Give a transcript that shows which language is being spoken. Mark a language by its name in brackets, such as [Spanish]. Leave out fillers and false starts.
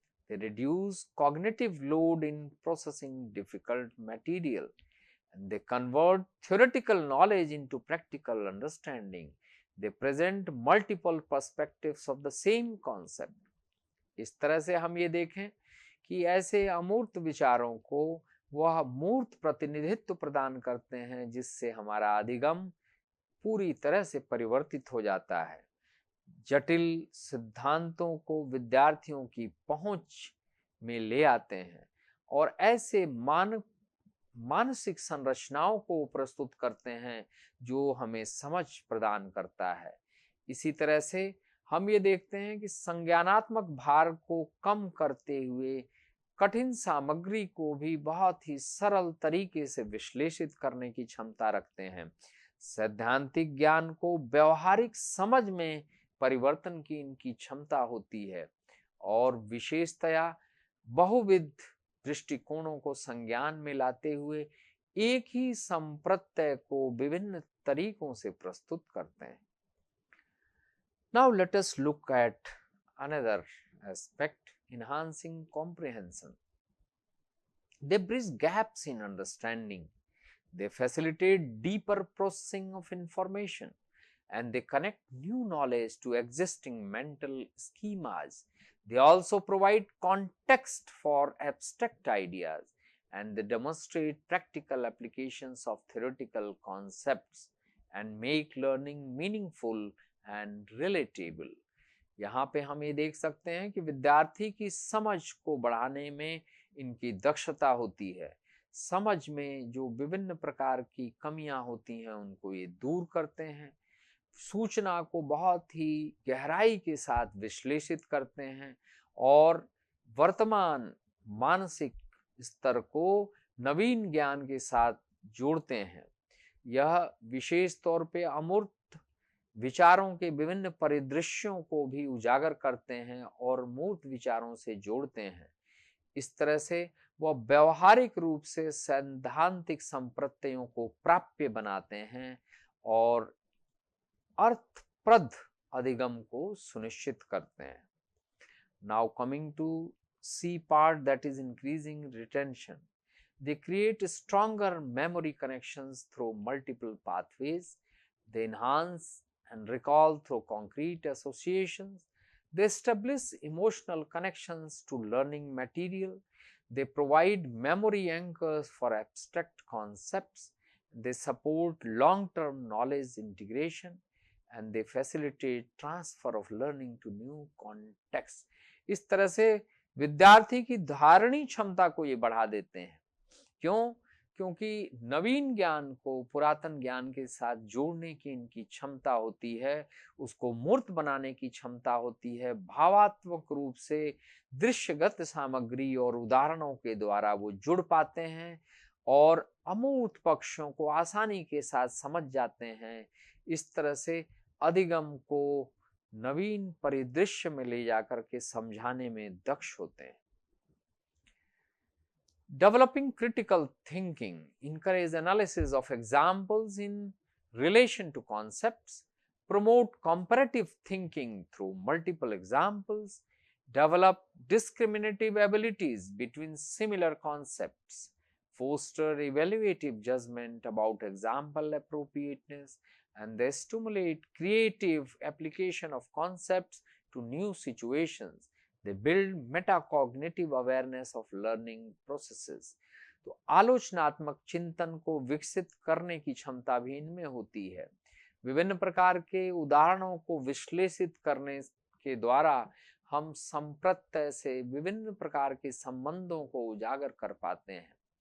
[English] They reduce cognitive load in processing difficult material, and they convert theoretical knowledge into practical understanding. They present multiple perspectives of the same concept. [Hindi] इस तरह से हम ये देखें कि ऐसे अमूर्त विचारों को वह मूर्त प्रतिनिधित्व प्रदान करते हैं, जिससे हमारा अधिगम पूरी तरह से परिवर्तित हो जाता है। जटिल सिद्धांतों को विद्यार्थियों की पहुंच में ले आते हैं और ऐसे मानसिक संरचनाओं को प्रस्तुत करते हैं जो हमें समझ प्रदान करता है। इसी तरह से हम ये देखते हैं कि संज्ञानात्मक भार को कम करते हुए कठिन सामग्री को भी बहुत ही सरल तरीके से विश्लेषित करने की क्षमता रखते हैं। सैद्धांतिक ज्ञान को व्यवहारिक समझ में परिवर्तन की इनकी क्षमता होती है और विशेषतया बहुविध दृष्टिकोणों को संज्ञान में लाते हुए एक ही संप्रत्यय को विभिन्न तरीकों से प्रस्तुत करते हैं। [English] Now let us look at another aspect, enhancing comprehension. They bridge gaps in understanding. They facilitate deeper processing of information, and they connect new knowledge to existing mental schemas. They also provide context for abstract ideas, and they demonstrate practical applications of theoretical concepts and make learning meaningful and relatable. [Hindi] यहाँ पे हम ये देख सकते हैं कि विद्यार्थी की समझ को बढ़ाने में इनकी दक्षता होती है। समझ में जो विभिन्न प्रकार की कमियां होती हैं उनको ये दूर करते हैं, सूचना को बहुत ही गहराई के साथ विश्लेषित करते हैं और वर्तमान मानसिक स्तर को नवीन ज्ञान के साथ जोड़ते हैं। यह विशेष तौर पे अमूर्त विचारों के विभिन्न परिदृश्यों को भी उजागर करते हैं और मूर्त विचारों से जोड़ते हैं। इस तरह से वह व्यवहारिक रूप से सैद्धांतिक संप्रत्ययों को प्राप्य बनाते हैं और अर्थप्रद अधिगम को सुनिश्चित करते हैं। [English] Now coming to C part, that is increasing retention. They create stronger memory connections through multiple pathways. They enhance and recall through concrete associations. They establish emotional connections to learning material. They provide memory anchors for abstract concepts. They support long-term knowledge integration, and they facilitate transfer of learning to new contexts. [Hindi] इस तरह से विद्यार्थी की धारणी क्षमता को ये बढ़ा देते हैं। क्यों? क्योंकि नवीन ज्ञान को पुरातन ज्ञान के साथ जोड़ने की इनकी क्षमता होती है, उसको मूर्त बनाने की क्षमता होती है, भावात्मक रूप से दृश्यगत सामग्री और उदाहरणों के द्वारा वो जुड़ पाते हैं और अमूर्त पक्षों को आसानी के साथ समझ जाते हैं। इस तरह से अधिगम को नवीन परिदृश्य में ले जाकर के समझाने में दक्ष होते हैं। [English] Developing critical thinking, encourage analysis of examples in relation to concepts, promote comparative thinking through multiple examples, develop discriminative abilities between similar concepts, foster evaluative judgment about example appropriateness, and they stimulate creative application of concepts to new situations. They build metacognitive awareness of learning processes. [Hindi] तो आलोचनात्मक चिंतन को विकसित करने की क्षमता भी इनमें होती है। विभिन्न प्रकार के उदाहरणों को विश्लेषित करने के द्वारा हम संप्रत्यय से विभिन्न प्रकार के संबंधों को उजागर कर पाते हैं।